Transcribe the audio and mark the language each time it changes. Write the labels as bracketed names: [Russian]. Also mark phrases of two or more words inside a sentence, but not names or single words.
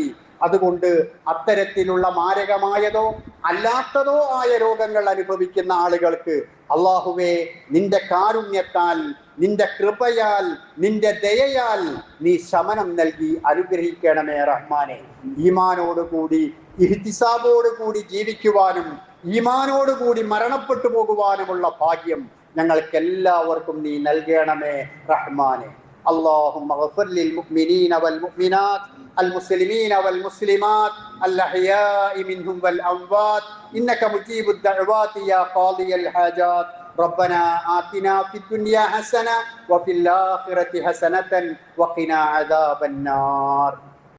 [Malayalam] അതുകൊണ്ട് അത്തരത്തിലുള്ള മാരകമായതോ അല്ലാത്തതോ ആയ രോഗങ്ങൾ അനുഭവിക്കുന്ന ആളുകൾക്ക് അള്ളാഹുവേ, നിന്റെ കാരുണ്യത്താൽ, നിന്റെ കൃപയാൽ, നിന്റെ ദയയാൽ നീ ശമനം നൽകി അനുഗ്രഹിക്കണമേ റഹ്മാനെ. ഈമാനോടുകൂടി ഇഹ്തിസാബോടുകൂടി ജീവിക്കുവാനും ഈമാനോടുകൂടി മരണപ്പെട്ടു പോകുവാനുമുള്ള ഭാഗ്യം ഞങ്ങൾക്കെല്ലാവർക്കും നീ നൽകണമേ റഹ്മാനെ. [Arabic] اللهم اغفر للمؤمنين والمؤمنات المسلمين والمسلمات الأحياء منهم والأموات إنك مجيب الدعوات يا قاضي الحاجات. ربنا آتنا في الدنيا حسنة وفي الآخرة حسنة وقنا عذاب النار.